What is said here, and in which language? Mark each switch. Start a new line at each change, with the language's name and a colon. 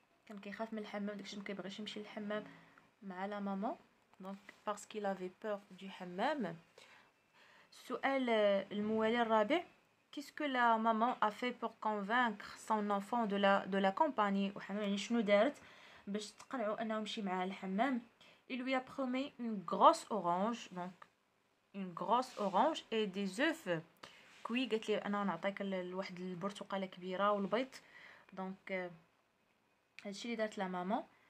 Arabic: كان كيخاف من الحمام داكشي ما كيبغيش يمشي للحمام مع لا ماما.
French: donc parce qu'il avait peur du hammam.
Arabic: السؤال الموالي الرابع.
French: qu'est-ce que la maman a fait pour convaincre son enfant de l'accompagner
Arabic: يعني شنو دارت باش تقنعوا انه يمشي معها للحمام؟
French: il lui a promis une grosse orange, donc une grosse orange et des œufs cuits.
Arabic: قالت لي انا نعطيك واحد البرتقاله كبيره والبيض. دونك هادشي اللي دارت لا ماما.